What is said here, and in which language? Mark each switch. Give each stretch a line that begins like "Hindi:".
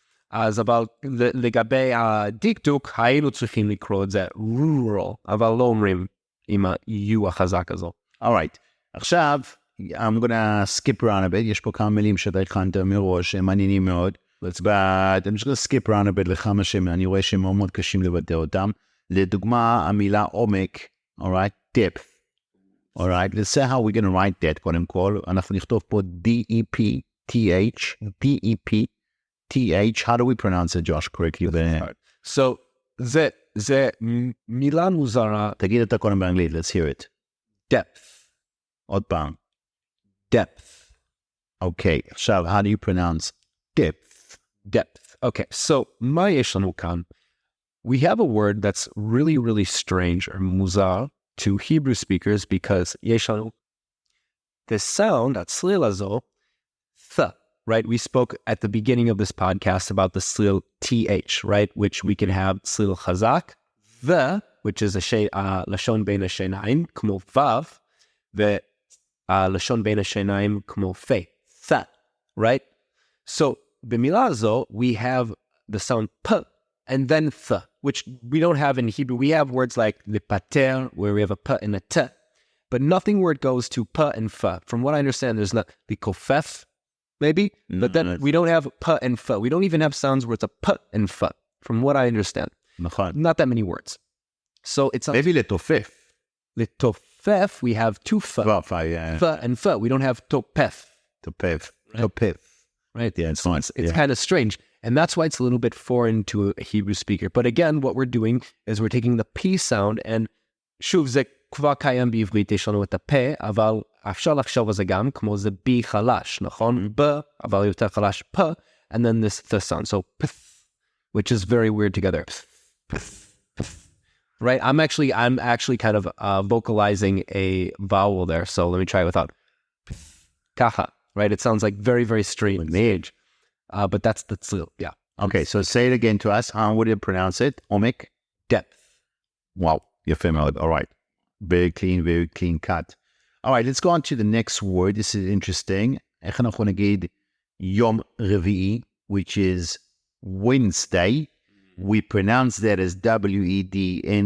Hebrew: אז אבל לגבי הדקדוק, היינו צריכים לקרוא את זה rural, אבל לא אומרים עם ה-U החזק הזו. Alright, עכשיו,
English: I'm gonna skip around a bit,
Hebrew: יש פה כמה מילים שאתה הכנת מראש, הם מעניינים מאוד,
English: but I'm just gonna skip around a bit
Hebrew: לכמה שאני רואה שהם מאוד מאוד קשים לבטא אותם. לדוגמה, המילה עומק, alright, depth.
English: Alright, let's say how we're gonna write that,
Hebrew: קודם כל, אנחנו נכתוב פה
English: D-E-P-T-H, D-E-P, T-H, how do we pronounce it, Josh, correctly?
Hebrew: So, זה מילה מוזרה, תגיד אותה קודם באנגלית,
English: let's hear it. depth,
Hebrew: עוד פעם.
English: depth, אוקיי, עכשיו, how do you pronounce depth? depth. Okay, so
Hebrew: מה יש לנו כאן?
English: We have a word that's really, really strange or מוזר to Hebrew speakers because
Hebrew: יש לנו
English: the sound,
Hebrew: הצליל הזו,
English: th, right? We spoke at the beginning of this podcast about the צליל th, right? Which we can have צליל חזק, the, which is
Hebrew: לשון בין השיניים, כמו וו, ולשון בין השיניים, כמו פה,
English: th, right? So,
Hebrew: במילה הזו,
English: we have the sound p, and then th, which we don't have in Hebrew. We have words like lepater, where we have a p and a t, but nothing where it goes to p and f. From what I understand, there's not the kofef, maybe, but then we don't have p and f. We don't even have sounds where it's a p and f, from what I understand.
Hebrew: נכון.
English: Not that many words. So it's
Hebrew: maybe לתופף.
English: Letofef, we have two f, yeah. f and f. We don't have topef.
Hebrew: תופף.
English: Right.
Hebrew: תופף.
English: Right? Yeah, it's fine. It's kind of strange. And that's why it's a little bit foreign to a Hebrew speaker. But again, what we're doing is we're taking the P sound, and
Hebrew: שוב, זה כבר קיים בעברית, יש לנו את הפה, אבל אפשר לחשוב על זה גם, כמו זה B חלש, נכון? ב, אבל יותר חלש, פ,
English: and then this the sound. So, pth, which is very weird together. Right? I'm actually kind of vocalizing a vowel there. So let me try it without. Kacha. Right? It sounds like very, very strange. But that's the tzil, yeah. Okay, so say it again to us. How would you pronounce it? Omek? Depth. Wow, you're familiar. All right. Very clean cut. All right, let's go on to the next word. This is interesting.
Hebrew: איך אנחנו נגיד יום רביעי,
English: which is Wednesday. We pronounce that as Wednesday.